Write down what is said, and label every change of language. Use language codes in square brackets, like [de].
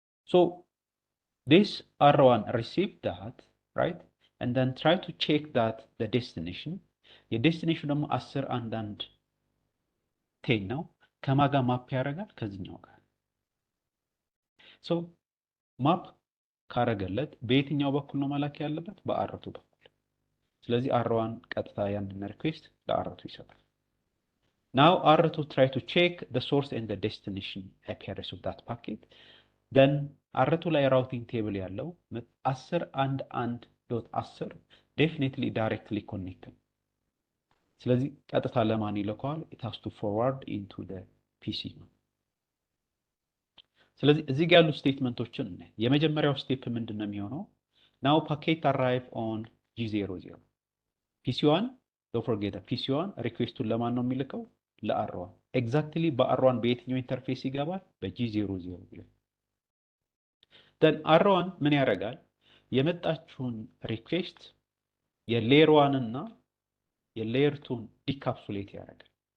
[en] so this R1 received that, right? and then try to check that the destination [am] የዴስቲኔሽኑ ደግሞ 10.1.1.10 ነው። ከማጋ ማፕ ያደርጋል ከዚህኛው ጋር። so ማፕ ካረገለት በየትኛው በኩል ነው መላክ ያለበት? በአርቱ በኩል። ስለዚህ R1 ቀጥታ ያንን ሪኩዌስት ለአርቱ ይሰጣል። [en] now R2 try to check the source and the destination IP address of that packet. then R2 ላይ ራውቲንግ ቴብል ያለው 10.1.1.10 definitely directly connected. [am] ስለዚህ ቀጥታ ለማን ይልከዋል? [en] it has to forward into the PC. [am] ስለዚህ እዚህ ጋር ያሉ ስቴትመንቶችን የመጀመሪያው ስቴፕ ምንድነው የሚሆነው? [en] Now packet arrive on G00. PC1 don't forget that PC1 request to [am] ለማን ነው የሚልከው ለR1 exactly በR1 በየትኛው ኢንተርፌስ ይገባል በG00 then R1 ምን ያደርጋል የመጣችውን ሪኩዌስት የሌየር 1 እና የሌየር 2 ዲካፕሱሌት ያደርጋል